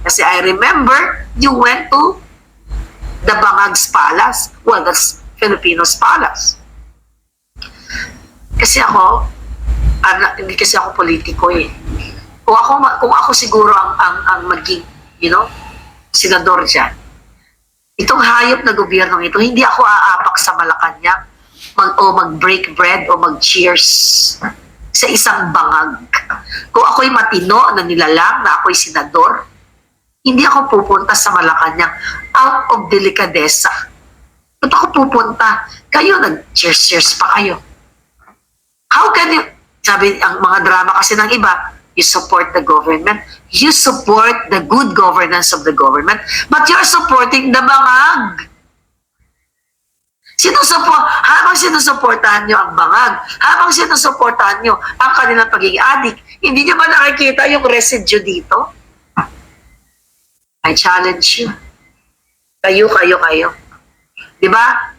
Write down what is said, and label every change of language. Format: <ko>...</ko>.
<tl>Kasi</tl> <en>I remember, you went to the Bangag's Palace. Well, that's Filipinos Palace.</en> <tl>Kasi ako, hindi kasi ako politiko Kung ako siguro ang maging,</tl> <en>you know,</en> <tl>senador dyan. Itong hayop na gobyerno ito, hindi ako aapak sa Malacanang mag-break bread o mag-cheers sa isang bangag. Kung ako'y matino na nilalang na ako'y senador, hindi ako pupunta sa Malacanang out of delikadesa. Ba't ako pupunta? Kayo, nag-cheers-cheers pa kayo.</tl> <en>How can you,</en> <tl>sabi ang mga drama kasi ng iba,</tl> <en>you support the government, you support the good governance of the government, but you're supporting the bangag.</en> <tl>Habang sinusuportahan nyo ang bangag, habang sinusuportahan nyo ang kanilang pagiging adik, hindi nyo ba nakikita yung residue dito?</tl> <en>I challenge you.</en> <tl>Kayo. Di ba?</tl>